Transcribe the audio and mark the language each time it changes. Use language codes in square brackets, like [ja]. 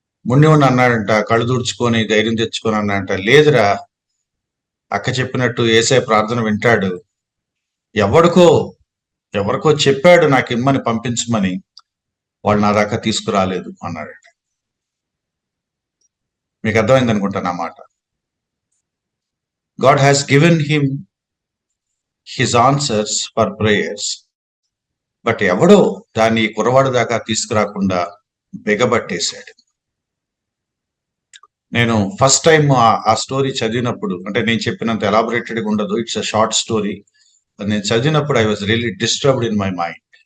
[te] మున్నివాడిని అన్నాడంట, కళ్ళు తుడుచుకొని ధైర్యం తెచ్చుకొని అన్నాడంట, లేదురా అక్క చెప్పినట్టు ఏసై ప్రార్థన వింటాడు, ఎవరికో చెప్పాడు నాకు ఇమ్మని పంపించమని, వాళ్ళు నా దాకా తీసుకురాలేదు అన్నాడట. మీకు అర్థమైంది అనుకుంటా నా మాట. [en] God has given him his answers for prayers. [te] But ఎవడో దాన్ని కురవాడు దాకా తీసుకురాకుండా బిగబట్టేశాడు. నేను ఫస్ట్ టైం ఆ స్టోరీ చదివినప్పుడు, అంటే నేను చెప్పినంత ఎలాబొరేటెడ్గా ఉండదు, [en] It's a short story. [te] నేను చదివినప్పుడు [en] I was really disturbed in my mind.